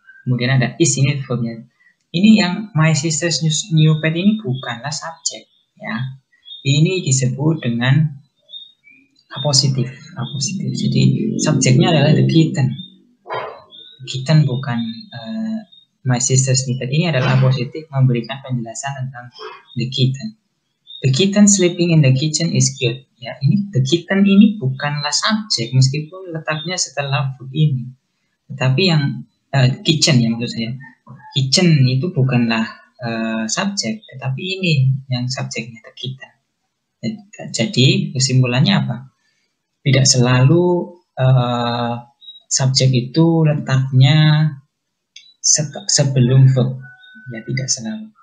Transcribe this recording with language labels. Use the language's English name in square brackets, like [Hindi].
[Indonesian] Kemudian ada is, ini verbnya. Ini yang [English] my sister's new pet [Indonesian] ini bukanlah subjek, ya. Ini disebut dengan apositif. Jadi subjeknya adalah the kitten. kitten bukan my sister's kitten. Ini adalah positif memberikan penjelasan tentang the kitten. [English] The kitten sleeping in the kitchen is cute. [Indonesian] Ya, ini the kitten ini bukanlah subjek meskipun letaknya setelah verb ini. Tetapi yang kitchen ya maksud saya. Kitchen itu bukanlah subjek, tetapi ini yang subjeknya the kitten. Jadi kesimpulannya apa? Tidak selalu subjek itu letaknya sebelum verb. Ya, tidak selalu.